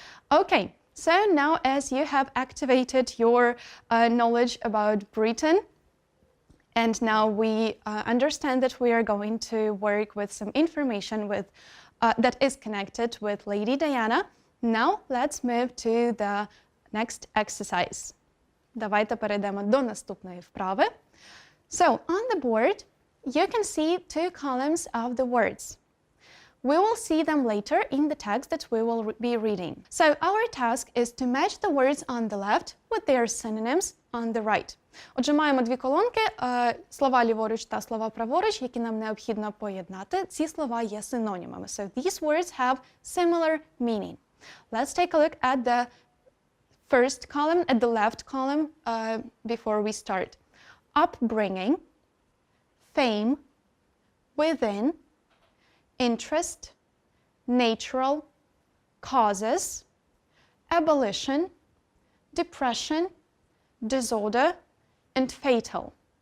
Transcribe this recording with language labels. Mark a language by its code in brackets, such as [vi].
[en] Okay, so now as you have activated your knowledge about Britain, and now we understand that we are going to work with some information that is connected with Lady Diana. Now let's move to the next exercise. [uk] Давайте перейдемо до наступної вправи. [en] So, on the board, you can see 2 columns of the words. we will see them later in the text that we will be reading. So our task is to match the words on the left with their synonyms on the right. [uk] Отже, маємо дві колонки, слова ліворуч та слова праворуч, які нам необхідно поєднати. Ці слова є синонімами. [en] So these words have similar meaning. Let's take a look at the first column, at the left column, before we start. Upbringing, fame, within, interest, natural, causes, abolition, depression, disorder, and fatal.